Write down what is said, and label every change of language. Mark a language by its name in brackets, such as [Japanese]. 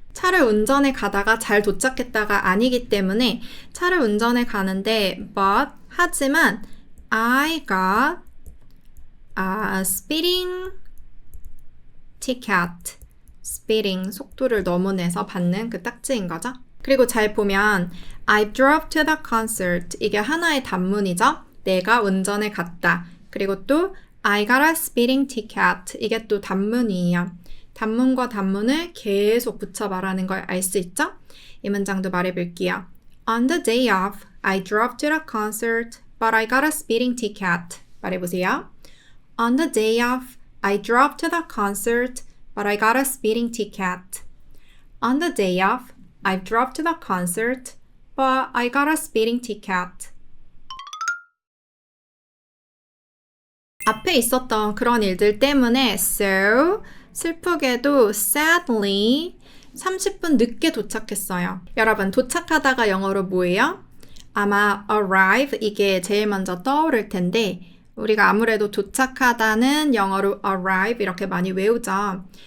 [Korean] 차를 운전해 가다가 잘 도착했다가 아니기 때문에 차를 운전해 가는데 하지만 [English] I got a speeding ticket. [Korean] speeding 속도를 너무 내서 받는 그 딱지인 거죠. 그리고 잘 보면 [English] I drove to the concert [Korean] 이게 하나의 단문이죠. 내가 운전해 갔다. 그리고 또 [English] I got a speeding ticket. [Korean] 이게 또 단문이에요. 단문과 단문을 계속 붙여 말하는 걸 알 수 있죠? 이 문장도 말해볼게요. [English] On the day of, I drove to the concert, but I got a speeding ticket. [Korean] 말해보세요. [English] On the day of, I drove to the concert, but I got a speeding ticket. On the day of, I drove to the concert, but I got a speeding ticket. [Korean] 앞에 있었던 그런 일들 때문에 so 슬프게도 sadly 30분 늦게 도착했어요. 여러분 도착하다가 영어로 뭐예요? 아마 arrive 이게 제일 먼저 떠오를 텐데 우리가 아무래도 도착하다는 영어로 arrive 이렇게 많이 외우죠.